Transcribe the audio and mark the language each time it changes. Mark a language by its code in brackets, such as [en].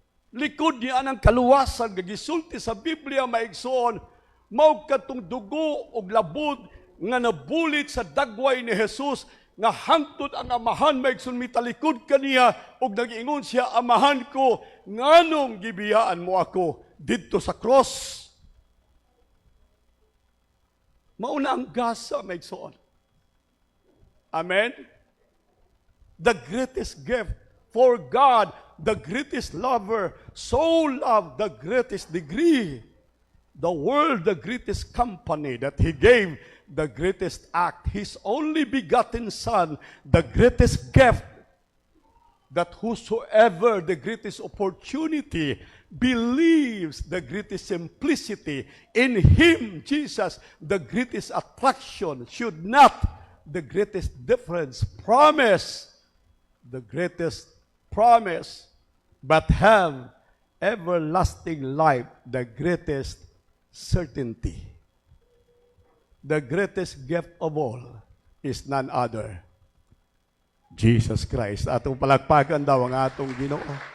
[ceb] Likod niya anang kaluwasan nga gisulti sa Biblia maigsoon mao kadtong dugo og labod nga nabulit sa dagway ni Jesus nga hangtod ang amahan maigsoon mitalikod kaniya og nag-ingon siya, amahan ko nganong gibiyaan mo ako didto sa cross. Mauna ang gasa maigsoon. Amen. [en] The greatest gift for God, the greatest lover, so loved the greatest degree, the world the greatest company, that He gave the greatest act, His only begotten Son, the greatest gift, that whosoever the greatest opportunity believes the greatest simplicity in Him, Jesus, the greatest attraction, should not the greatest difference promise, the greatest promise, but have everlasting life, the greatest certainty. The greatest gift of all is none other, Jesus Christ. [ceb] Atong palagpagan daw ang atong Ginoo.